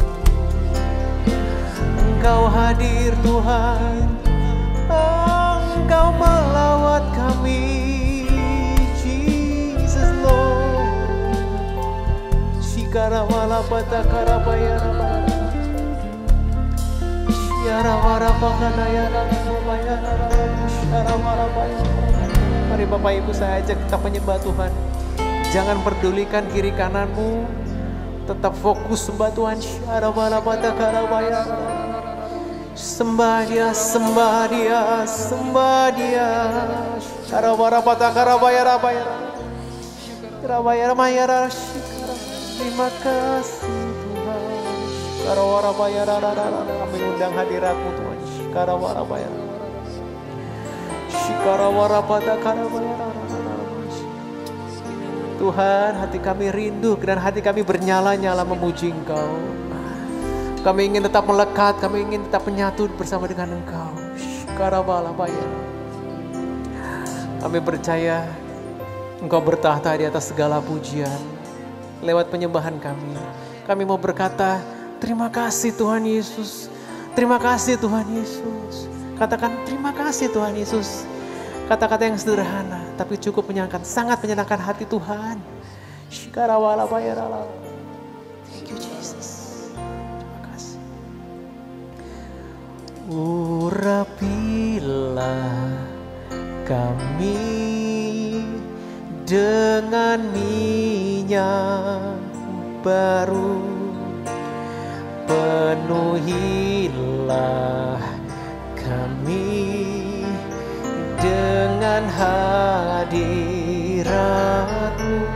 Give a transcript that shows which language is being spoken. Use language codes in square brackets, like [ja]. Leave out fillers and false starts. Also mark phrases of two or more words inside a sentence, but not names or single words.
[id] Engkau hadir Tuhan, Engkau melawat kami, [en] Jesus Lord. Shikara malapata karabaya rabaya, Shiara warapakana ya rabaya, Shiara warapaya. [id] Mari Bapak Ibu, saya ajak kita menyembah Tuhan. Jangan pedulikan kiri kananmu, tetap fokus sembah Tuhan. Shiara malapata karabaya. Sembah Dia, sembah Dia, sembah Dia. Karawarapata karabaya rabaya, rabaya rabaya rabaya. Terima kasih Tuhan. Karawarabaya rabaya, kami undang hadirat-Mu Tuhan. Karawarabaya, shikarawarapata karabaya rabaya. Tuhan, hati kami rindu dan hati kami bernyala-nyala memuji Engkau. Kami ingin tetap melekat, kami ingin tetap menyatu bersama dengan Engkau. Shikarabalabaya. Kami percaya Engkau bertahta di atas segala pujian. Lewat penyembahan kami, kami mau berkata, terima kasih Tuhan Yesus. Terima kasih Tuhan Yesus. Katakan terima kasih Tuhan Yesus. Kata-kata yang sederhana, tapi cukup menyenangkan, sangat menyenangkan hati Tuhan. Shikarabalabaya. [en] Thank you Jesus. [id] Urapilah kami dengan minyak baru, penuhilah kami dengan hadirat-Mu.